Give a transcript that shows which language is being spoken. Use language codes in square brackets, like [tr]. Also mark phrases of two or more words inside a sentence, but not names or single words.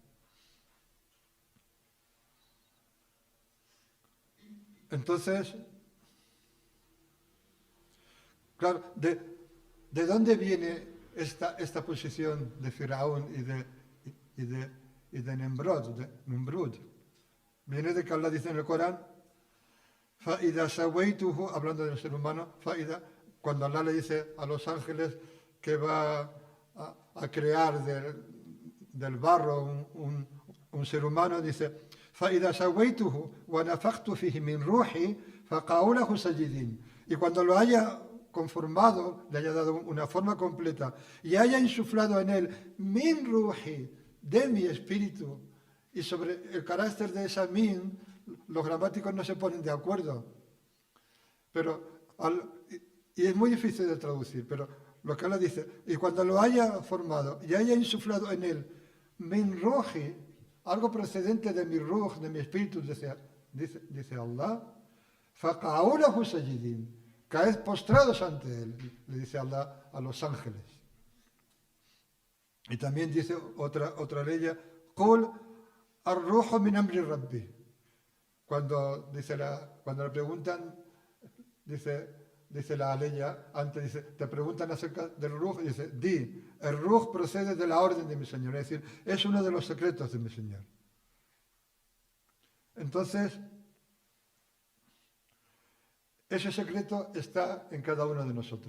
[es] Entonces, claro, ¿de dónde viene esta posición de Firaún y de Nimrud? Viene de que Allah dice en el Corán, [ar] فَإِذَا سَوَيْتُهُ, [es] hablando del ser humano, cuando Allah le dice a los ángeles que va a crear del barro un ser humano, dice, [ar] فَإِذَا سَوَيْتُهُ وَنَفَخْتُ فِيهِ مِنْ رُوحِي فَقَعُوا لَهُ سَاجِدِينَ. [es] Y cuando lo haya conformado, le haya dado una forma completa y haya insuflado en él [ar] من روحي, [es] de mi espíritu, y sobre el carácter de esa min, los gramáticos no se ponen de acuerdo. Pero Y es muy difícil de traducir, pero lo que Allah dice, y cuando lo haya formado y haya insuflado en él [ar] من روحي, [es] algo procedente de mi ruh, de mi espíritu, dice Allah, [ar] فقعوا له ساجدين, [es] caed postrados ante él, le dice Allah a los ángeles. Y también dice otra ley, [ar] قل الروح من أمر ربي. [es] Cuando le preguntan, dice la aleya, antes dice, te preguntan acerca del Ruj, y dice, el Ruj procede de la orden de mi Señor, es decir, es uno de los secretos de mi Señor. Entonces, ese secreto está en cada uno de nosotros.